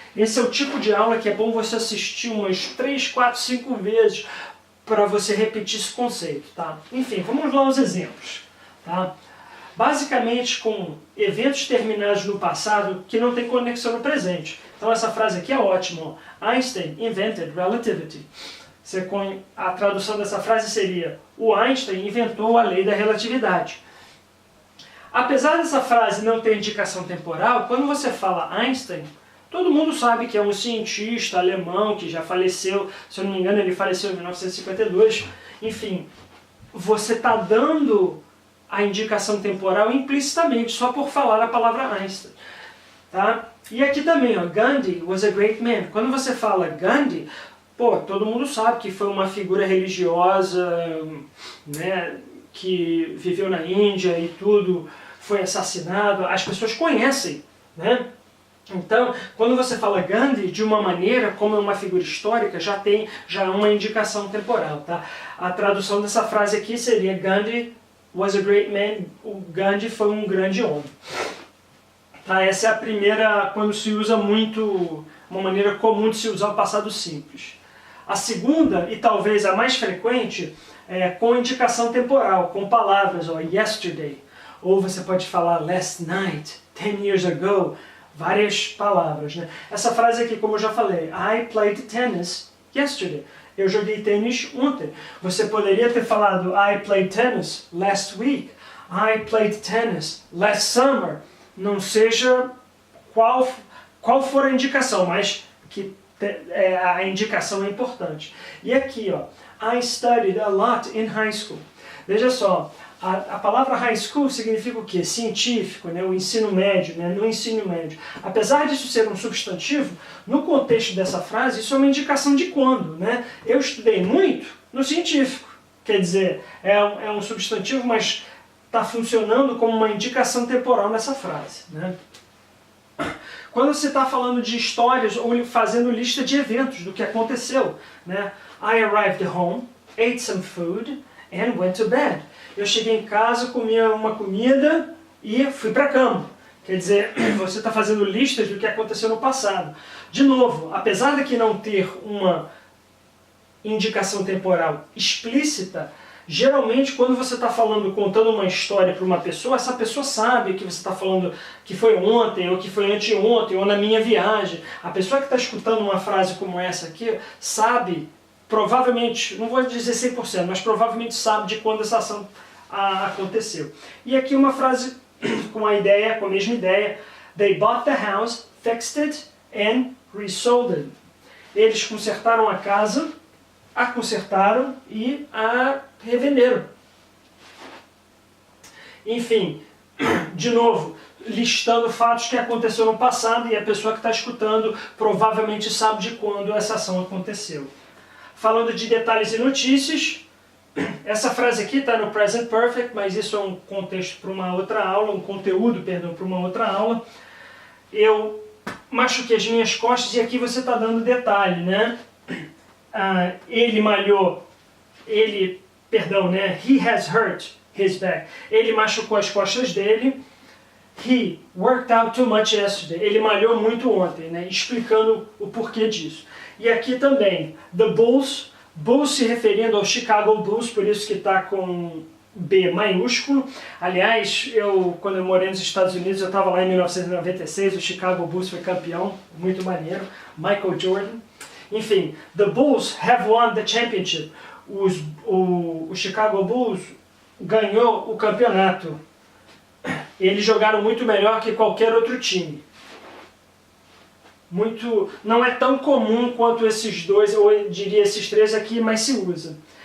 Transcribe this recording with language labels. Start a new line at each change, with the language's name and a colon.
Portuguese: Esse é o tipo de aula que é bom você assistir umas 3, 4, 5 vezes para você repetir esse conceito. Tá? Enfim, vamos lá aos exemplos. Tá? Basicamente com eventos terminados no passado que não tem conexão no presente. Então essa frase aqui é ótima. Ó.
English: Einstein invented relativity.
Portuguese: A tradução dessa frase seria: o Einstein inventou a lei da relatividade. Apesar dessa frase não ter indicação temporal, quando você fala Einstein, todo mundo sabe que é um cientista alemão que já faleceu, se eu não me engano ele faleceu em 1952. Enfim, você está dando a indicação temporal implicitamente, só por falar a palavra Einstein. Tá? E aqui também, ó,
English: Gandhi was a great man.
Portuguese: Quando você fala Gandhi, pô, todo mundo sabe que foi uma figura religiosa, né, que viveu na Índia e tudo, foi assassinado, as pessoas conhecem, né? Então, quando você fala Gandhi, de uma maneira, como é uma figura histórica, já é uma indicação temporal, tá? A tradução dessa frase aqui seria
English: Gandhi was a great man,
Portuguese: o Gandhi foi um grande homem. Tá? Essa é a primeira, quando se usa muito, uma maneira comum de se usar o passado simples. A segunda, e talvez a mais frequente, é com indicação temporal, com palavras, ó,
English: yesterday,
Portuguese: ou você pode falar
English: last night, 10 years ago,
Portuguese: várias palavras, né? Essa frase aqui, como eu já falei,
English: I played tennis yesterday,
Portuguese: eu joguei tênis ontem. Você poderia ter falado
English: I played tennis last week, I played tennis last summer.
Portuguese: Não seja qual for a indicação, mas que a indicação é importante. E aqui, ó,
English: I studied a lot in high school.
Portuguese: Veja só, a palavra high school significa o quê? Científico, né? O ensino médio, né? No ensino médio. Apesar disso ser um substantivo, no contexto dessa frase, isso é uma indicação de quando, né? Eu estudei muito no científico. Quer dizer, é um substantivo, mas está funcionando como uma indicação temporal nessa frase, né? Quando você está falando de histórias ou fazendo lista de eventos, do que aconteceu, né?
English: I arrived home, ate some food and went to bed.
Portuguese: Eu cheguei em casa, comi uma comida e fui para a cama. Quer dizer, você está fazendo listas do que aconteceu no passado. De novo, apesar de que não ter uma indicação temporal explícita, geralmente quando você está contando uma história para uma pessoa, essa pessoa sabe que você está falando que foi ontem, ou que foi anteontem, ou na minha viagem. A pessoa que está escutando uma frase como essa aqui, sabe, provavelmente, não vou dizer 100%, mas provavelmente sabe de quando essa ação aconteceu. E aqui uma frase com a mesma ideia.
English: They bought the house, fixed it and resold it.
Portuguese: Eles consertaram a casa, a consertaram e a revenderam. Enfim, de novo, listando fatos que aconteceram no passado e a pessoa que está escutando provavelmente sabe de quando essa ação aconteceu. Falando de detalhes e notícias, essa frase aqui está no Present Perfect, mas isso é um contexto para uma outra aula, um conteúdo, perdão, para uma outra aula. Eu machuquei as minhas costas e aqui você está dando detalhe, né? Ele malhou,
English: he has hurt his back.
Portuguese: Ele machucou as costas dele.
English: He worked out too much yesterday.
Portuguese: Ele malhou muito ontem, né? Explicando o porquê disso. E aqui também, the Bulls se referindo ao Chicago Bulls, por isso que está com B maiúsculo. Aliás, quando eu morei nos Estados Unidos, eu estava lá em 1996, o Chicago Bulls foi campeão, muito maneiro, Michael Jordan. Enfim,
English: the Bulls have won the championship.
Portuguese: O Chicago Bulls ganhou o campeonato. Eles jogaram muito melhor que qualquer outro time. Não é tão comum quanto esses dois, ou eu diria esses três aqui, mas se usa.